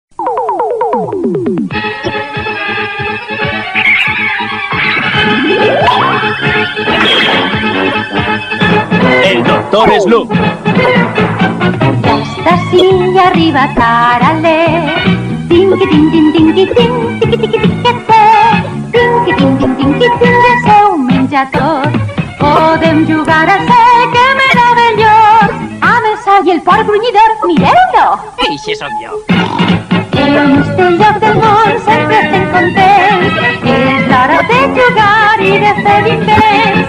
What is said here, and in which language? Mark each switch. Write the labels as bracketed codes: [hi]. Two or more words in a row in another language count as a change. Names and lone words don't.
[es] El doctor Slump. Ya está así y arriba tarale. Tinqui tin tin tinqui tin, tiqui tiqui tiquete. Tinqui tin tin tinqui tin, [ca] ja seu menja tot. Podem jugar a ser que meravellós. A Mesa i el porc grunyidor, mireu-lo. Eixe sóc jo. En este lloc del món sempre estem contents. És l'hora de jugar i de fer invents.